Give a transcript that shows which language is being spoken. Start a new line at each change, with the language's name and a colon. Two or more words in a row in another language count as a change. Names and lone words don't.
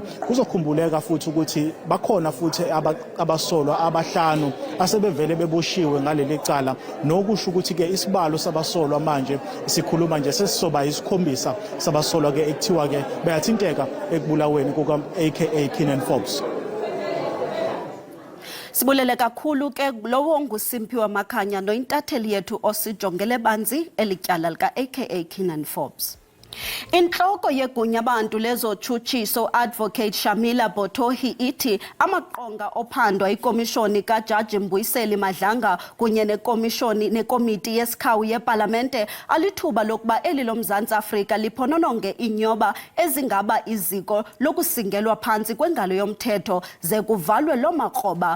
Zulu: Kuzokhumbuleka futhi ukuthi bakhona futhi abasolwa abahlanu asebevele beboshiwe ngaleli cala, nokusho ukuthi ke isibalo sabasolwa manje sikhuluma nje sesisoba isikhombisa sabasolwa ke ekuthiwa ke bayathinteka ekubulaweni kukaAKA Keenan Forbes.
Xhosa: Sibulele kakhulu ke lowo nguSimphiwe Makhanya nointatheli yethu osijongele banzi elityala likaAKA Keenan Forbes. Inhloko yegunya abantu lezotshutshiso Advocate Shamila Bottohi ithi amaqonga ophandwa ikomishoni kaJaji Mbuyiseli Madlanga kunye nekomiti yesikhawu yeParlamente alithuba lokuba eli loMzantsi Afrika liphonononge inyoba ezingaba iziko lokusingelwa phansi kwengalo yomthetho ze kuvalwe lo makroba.